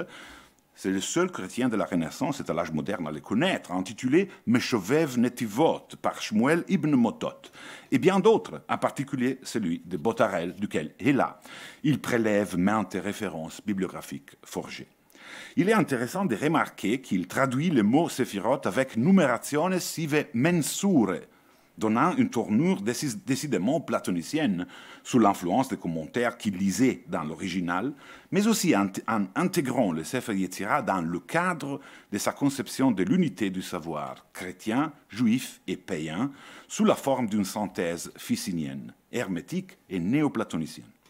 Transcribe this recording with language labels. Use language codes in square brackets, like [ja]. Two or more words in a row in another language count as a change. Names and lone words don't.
[fr] C'est le seul chrétien de la Renaissance, c'est à l'âge moderne à le connaître, intitulé Meshovev Netivot par Shmuel ibn Motot, et bien d'autres, en particulier celui de Botarel, duquel, hélas, il prélève maintes références bibliographiques forgées. Il est intéressant de remarquer qu'il traduit le mot Séphirot avec [la] numerationes sive mensure, [fr] donnant une tournure décidément platonicienne sous l'influence des commentaires qu'il lisait dans l'original, mais aussi en intégrant le Sefer Yetzira dans le cadre de sa conception de l'unité du savoir chrétien, juif et païen, sous la forme d'une synthèse ficinienne, hermétique et néoplatonicienne.